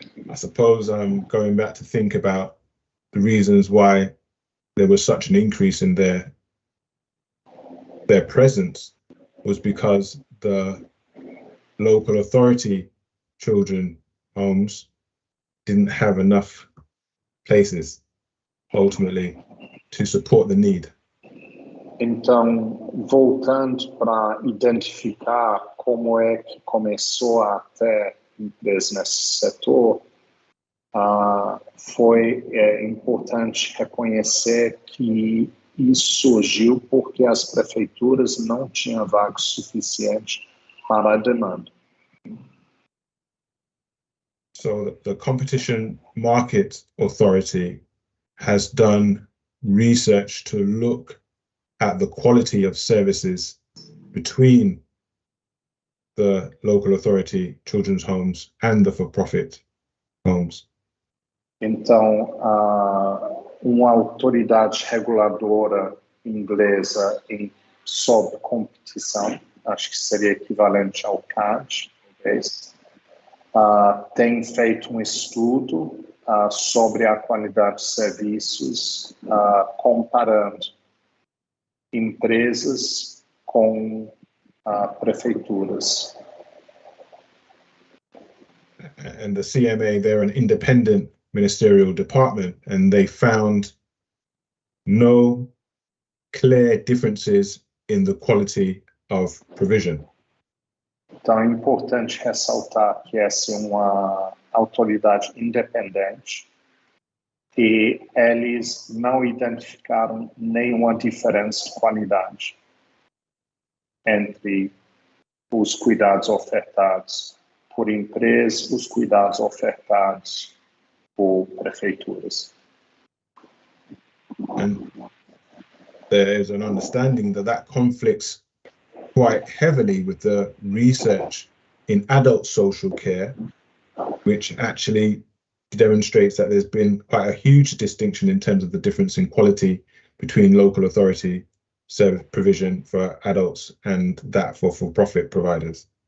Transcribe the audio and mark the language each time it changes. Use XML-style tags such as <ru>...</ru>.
<en>I suppose going back to think about the reasons why there was such an increase in their presence was because the local authority children homes didn't have enough places ultimately to support the need.</en> <pt>Então, voltando para identificar como é que começou a ter empresas nesse setor, foi importante reconhecer que isso surgiu porque as prefeituras não tinham vagas suficientes para a demanda.</pt> <en>So the Competition Market Authority has done research to look at the quality of services between the local authority children's homes and the for-profit homes.</en> <pt>Então, uma autoridade reguladora inglesa sobre competição, acho que seria equivalente ao CAD, talvez, tem feito estudo sobre a qualidade de serviços, comparando empresas com prefeituras.</pt> <en>And the CMA, they're an independent ministerial department, and they found no clear differences in the quality of provision.</en> <pt>Então, é importante ressaltar que essa é uma autoridade independente e eles não identificaram nenhuma diferença de qualidade entre os cuidados ofertados por empresas, os cuidados ofertados por prefeituras.</pt> <en>And there is an understanding that conflicts quite heavily with the research in adult social care, which actually demonstrates that there's been quite a huge distinction in terms of the difference in quality between local authority service provision for adults and that for for-profit providers.</en>